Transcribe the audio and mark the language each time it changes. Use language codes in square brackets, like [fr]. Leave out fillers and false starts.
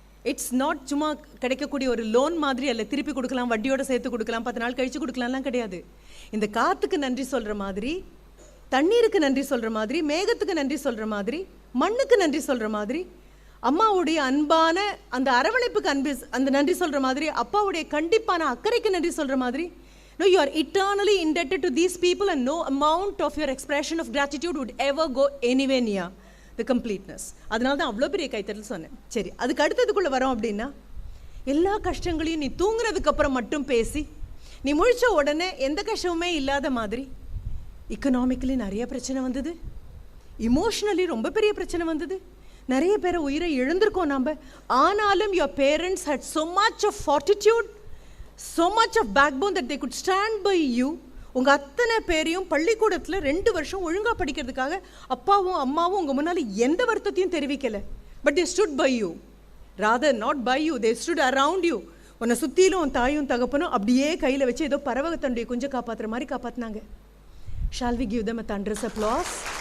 [en] it's not [ta] சும்மா கிடைக்கக்கூடிய ஒரு லோன் மாதிரி அல்ல, திருப்பி கொடுக்கலாம், வட்டியோட சேர்த்து கொடுக்கலாம், 10 நாள் கழித்து கொடுக்கலாம்லாம் கிடையாது. இந்த காற்றுக்கு நன்றி சொல்கிற மாதிரி, தண்ணீருக்கு நன்றி சொல்கிற மாதிரி, மேகத்துக்கு நன்றி சொல்கிற மாதிரி, மண்ணுக்கு நன்றி சொல்கிற மாதிரி, அம்மாவுடைய அன்பான அந்த அரவணைப்புக்கு அந்த நன்றி சொல்கிற மாதிரி, அப்பாவுடைய கண்டிப்பான அக்கறைக்கு நன்றி சொல்கிற மாதிரி. [en] No, you are eternally indebted to these people and no amount of your expression of gratitude would ever go anywhere near the completeness. [ta] அதனால தான் அவ்வளோ பெரிய கைத்தட்டல் சொன்னேன். சரி, அதுக்கு அடுத்ததுக்குள்ளே வரோம் அப்படின்னா, எல்லா கஷ்டங்களையும் நீ தூங்குறதுக்கு அப்புறம் மட்டும் பேசி, நீ முழிச்ச உடனே எந்த கஷ்டமுமே இல்லாத மாதிரி, எக்கனாமிக்கலி நிறைய பிரச்சனை வந்தது, இமோஷ்னலி ரொம்ப பெரிய பிரச்சனை வந்தது, நிறைய பேரை உயிரை இழந்திருக்கோம் நாம். [en] ஆனாலும் your parents had so much of fortitude, so much of backbone that they could stand by you. [ta] உங்கள் அத்தனை பேரையும் பள்ளிக்கூடத்தில் 2 வருஷம் ஒழுங்காக படிக்கிறதுக்காக அப்பாவும் அம்மாவும் உங்கள் முன்னால் எந்த வருத்தத்தையும் தெரிவிக்கலை. [en] But they stood by you. Rather not by you, they stood around you. [ta] உன்னை சுற்றிலும் உன் தாயும் தகப்பனும் அப்படியே கையில் வச்சு ஏதோ பறவை தன்னுடைய கொஞ்சம் காப்பாற்றுற மாதிரி காப்பாற்றினாங்க. [en] Shall we give them a thunderous applause?